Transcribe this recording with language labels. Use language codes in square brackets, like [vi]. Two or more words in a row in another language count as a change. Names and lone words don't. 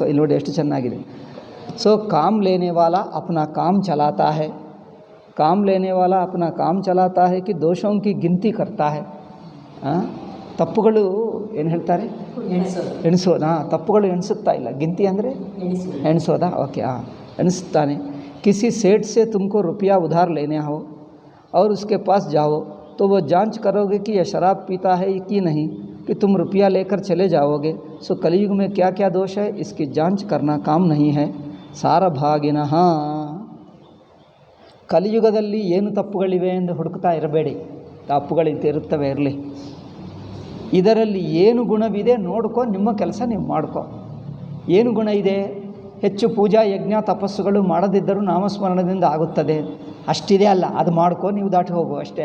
[kn] ಇಲ್ಲಿ ನೋಡಿ ಎಷ್ಟು ಚೆನ್ನಾಗಿದೆ. [hi] सो काम लेने वाला अपना काम चलाता है. काम लेने वाला अपना काम चलाता है कि दोषों की गिनती करता है. [kn] ತಪ್ಪುಗಳು ಏನು ಹೇಳ್ತಾರೆ? ಎಣಿಸೋದಾ? ತಪ್ಪುಗಳು ಎಣಿಸುತ್ತಾ ಇಲ್ಲ. ಗಿಂತಿ ಅಂದರೆ ಎಣಿಸೋದಾ? ಓಕೆ, ಎಣಿಸ್ತಾನೆ. [hi] किसी सेठ से तुमको रुपया उधार लेने हो और उसके पास जाओ तो वो जांच करोगे कि यह शराब पीता है कि नहीं, कि तुम रुपया लेकर चले जाओगे. सो कलयुग में क्या क्या दोष है इसकी जांच करना काम नहीं है. [sa] ಸಾರಭಾಗಿನಃ. [kn] ಕಲಿಯುಗದಲ್ಲಿ ಏನು ತಪ್ಪುಗಳಿವೆ ಎಂದು ಹುಡುಕ್ತಾ ಇರಬೇಡಿ, ತಪ್ಪುಗಳಿರುತ್ತವೆ, ಇರಲಿ. ಇದರಲ್ಲಿ ಏನು ಗುಣವಿದೆ ನೋಡ್ಕೊ, ನಿಮ್ಮ ಕೆಲಸ ನೀವು ಮಾಡ್ಕೊ. ಏನು ಗುಣ ಇದೆ? ಹೆಚ್ಚು ಪೂಜಾ ಯಜ್ಞ ತಪಸ್ಸುಗಳು ಮಾಡದಿದ್ದರೂ ನಾಮಸ್ಮರಣದಿಂದ ಆಗುತ್ತದೆ, ಅಷ್ಟಿದೆ ಅಲ್ಲ, ಅದು ಮಾಡ್ಕೊ, ನೀವು ದಾಟಿ ಹೋಗು ಅಷ್ಟೇ.